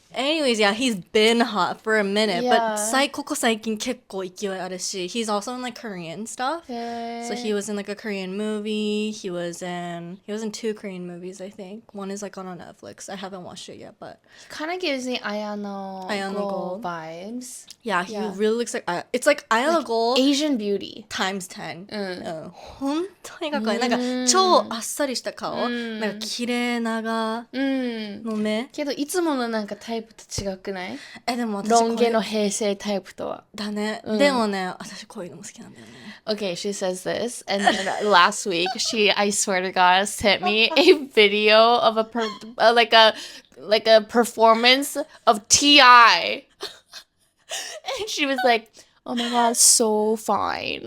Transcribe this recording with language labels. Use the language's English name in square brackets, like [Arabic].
[English] Anyways, yeah, he's been hot for a minute, but [Japanese] ここ最近結構勢いあるし [English] he's also in like Korean stuff. So he was in like a Korean movie. He was in 2 Korean movies, I think. One is like on Netflix. I haven't watched it yet, but Kind of gives me Ayano Gold vibes. yeah, he really looks like it's like Ayana Gold Asian beauty. times 10. [Japanese] 本当にかっこいい。なんか超あっさりした顔。なんか綺麗長の目。けどいつものなんかタイプと違くない？でも私ロン毛の平成タイプとは。だね。でもね、私こういうのも好きなんだよね。 [English] Okay, she says this, and then last week I swear to God, sent me a video of like a performance of T.I. And she was like, "Oh my God, so fine."